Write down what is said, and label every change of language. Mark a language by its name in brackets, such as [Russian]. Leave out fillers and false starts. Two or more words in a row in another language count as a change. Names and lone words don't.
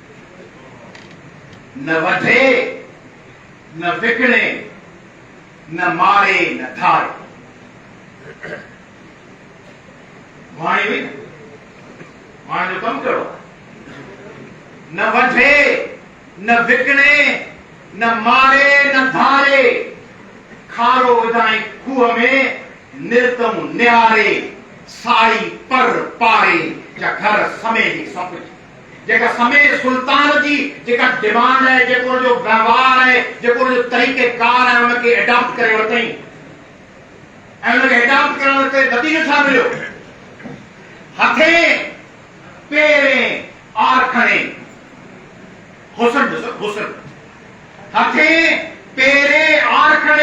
[Sindhi] न वढे न विकिणे न मारे न धारे। वाणी हुई वाणी जो कमु कहिड़ो? न वढे न विकिणे न मारे न धारे, खारो विधाई खूह में निर्तम निहारे, साई पर पारे जा घर समय जी सप जेका समय सुल्तान जी जेका डिमांड है, जेको जो व्यवहार है, जेको जो तरीक़ेकार है, उनखे एडॉप्ट करे वरितई ऐं उनखे एडॉप्ट करण ते नतीजो छा मिलियो? हथे पेरे आर खणे, हुसन ॾिसो, हुसन हथे पेरे आर खणे।